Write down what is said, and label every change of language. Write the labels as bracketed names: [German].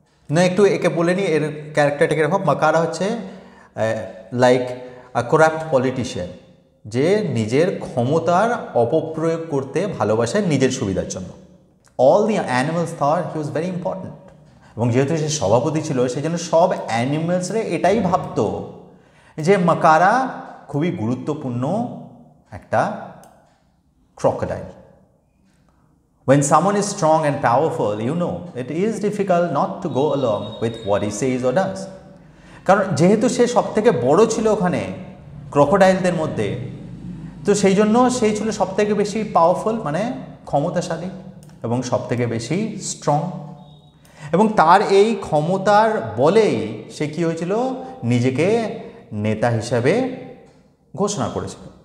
[Bangla] না, একটু একে বলে নিই, এর ক্যারেক্টারটা কীরকম। মাকারা হচ্ছে [English] like a corrupt politician, [Bangla] যে নিজের ক্ষমতার অপপ্রয়োগ করতে ভালোবাসে নিজের সুবিধার জন্য। [English] all the animals thought he was very important, [Bangla] এবং যেহেতু সে সভাপতি ছিল, সেই জন্য সব অ্যানিমালসরে এটাই ভাবতো যে মাকারা খুবই গুরুত্বপূর্ণ একটা crocodile. [English] When someone is strong and powerful, you know, it is difficult not to go along with what he says or does. [Bangla] কারণ যেহেতু সে সব থেকে বড় ছিল ওখানে ক্রকোডাইলদের মধ্যে, তো সেই জন্য সেই ছিল সব থেকে বেশি পাওয়ারফুল, মানে ক্ষমতাশালী, এবং সব থেকে বেশি স্ট্রং। এবং তার এই ক্ষমতার বলেই সে কী হয়েছিল, নিজেকে নেতা হিসাবে ঘোষণা করেছিল।